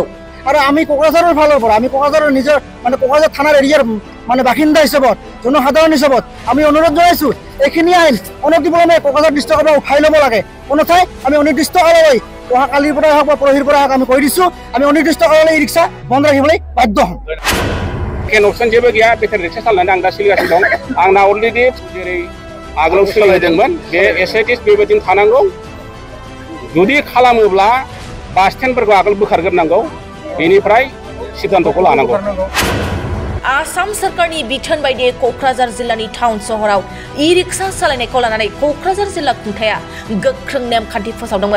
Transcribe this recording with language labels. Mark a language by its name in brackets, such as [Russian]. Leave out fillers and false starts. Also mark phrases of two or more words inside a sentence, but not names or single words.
[Assamese] आरो आमी क'क्राझाৰৰ ফালৰ পৰা আমি কক্ৰাঝাৰৰ নিজৰ মানে কক্ৰাঝাৰ থানাৰ এৰিয়াৰ মানে বাসিন্দা হিচাপত জনসাধাৰণ হিচাপত আমি অনুৰোধ জনাইছো এইখিনি আইন অনতিপলমে কক্ৰাঝাৰ ডিষ্ট্ৰিক্টৰ পৰা উঠাই ল'ব লাগে। অন্যথাই আমি অনিৰ্দিষ্ট কাললৈ অহা কালিৰ পৰা হওক বা পৰহিৰ পৰা হওক আমি কৈ দিছো আমি অনিৰ্দিষ্ট কাললৈ ই ৰিক্সা বন্ধ ৰাখিবলৈ বাধ্য হ'ম। [Bodo] অপশন जेबो गैया बेटारि रिक्सा सालायनानै आं दा सोलिगासिनो दं। आंना अलरेडि जेरै आगोलाव सोलिदोंमोन बे एसआइटिस बेबायदिनो थानांगौ। जुदि खालामोब्ला बास स्टेन्डफोरखौ आगोल बोखारग्रोनांगौ बेनिफ्राय सिद्धान्तखौ लानांगौ। आसाम सरकारनि बिथोन बायदियै क'क्राझार जिल्लानि टाउन सहराव इ-रिक्शा सालायनायखौ लानानै क'क्राझार जिल्ला खुंथाया गोख्रों नेमखान्थि फोसावदोंमोन।